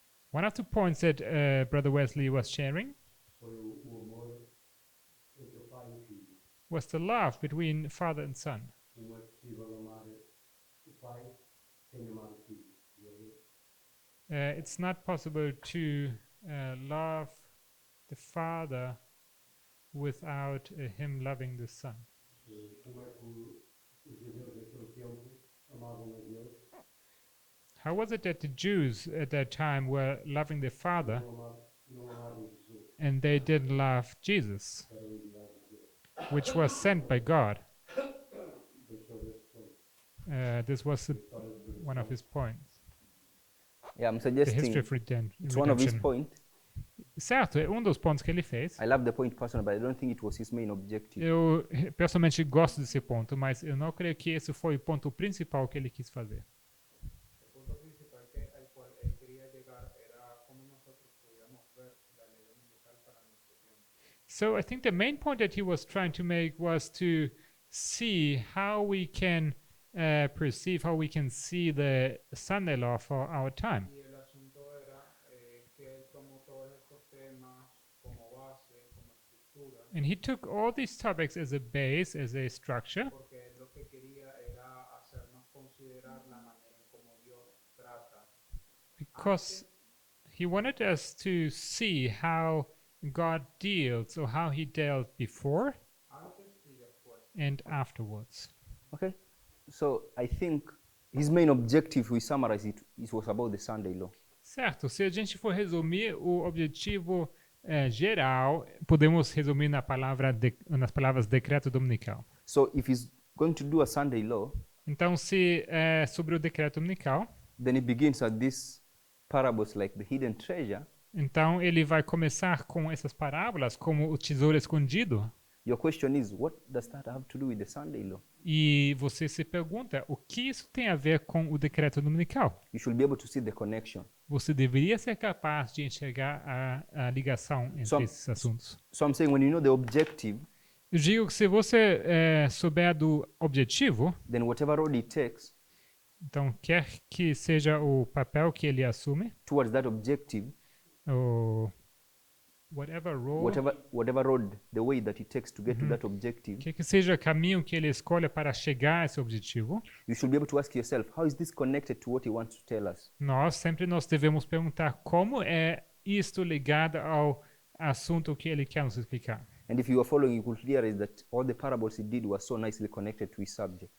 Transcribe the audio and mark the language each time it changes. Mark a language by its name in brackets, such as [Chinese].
[English] One of the points that Brother Wesley was sharing was the love between father and son. [Portuguese] Não é possível amar o pai sem amar o filho. [English] It's not possible to love the father without him loving the son. [Portuguese] Como é que os judeus daquele tempo amavam a Deus, [English] How was it that the Jews at that time were loving their father [Portuguese] não amavam Jesus, [English] and they didn't love Jesus, [Portuguese] que era o enviado de Deus? [English] which was sent by God? [Portuguese] Deixou desse ponto. [English] This was one of his points. Yeah, I'm The history suggesting of it's one of his redemption. points. [Portuguese] Certo, é dos pontos que ele fez. [English] I love the point personally, but I don't think it was his main objective. [Portuguese] Eu pessoalmente gosto desse ponto, mas eu não creio que esse foi o ponto principal que ele quis fazer. [Spanish] El punto principal al cual él quería llegar era cómo nosotros podíamos ver la ley dominical para nuestro tiempo. [English] So I think the main point that he was trying to make was to see how we can perceive, how we can see the Sunday law for our time. [Spanish] Y el asunto era que él tomó todos estos temas como base, como estructura estructura, [English] And he took all these topics as a base, as a structure, [Spanish] porque él lo que quería era hacernos considerar la manera en cómo Dios trata [English] because he wanted us to see how God deals or how he dealt before [Spanish] antes y después. [English] and afterwards. Okay? So I think his main objective, we summarize it, it was about the Sunday law. [Portuguese] Certo, se a gente for resumir o objetivo geral, podemos resumir nas palavras decreto dominical. [English] So if he's going to do a Sunday law, [Portuguese] Então, se é sobre o decreto dominical, [English] then it begins at these parables like the hidden treasure. [Portuguese] então ele vai começar com essas parábolas como o tesouro escondido. [English] Your question is, what does that have to do with the Sunday law? [Portuguese] E você se pergunta, o que isso tem a ver com o decreto dominical? [English] You should be able to see the connection. [Portuguese] Você deveria ser capaz de enxergar a ligação entre [English] So- [Portuguese] esses assuntos. [English] So I'm saying when you know the objective, [Portuguese] Eu digo que se você souber do objetivo, [English] then whatever road it takes [Portuguese] então quer que seja o papel que ele assume, [English] towards that objective, ou whatever role, whatever road, the way that it takes to get to that objective, [Portuguese] quer que seja o caminho que ele escolha para chegar a esse objetivo, [English] you should be able to ask yourself, how is this connected to what he wants to tell us? [Portuguese] nós devemos perguntar como é isto ligado ao assunto que ele quer nos explicar. [English] And if you are following, you could realize that all the parables he did were so nicely connected to his subject.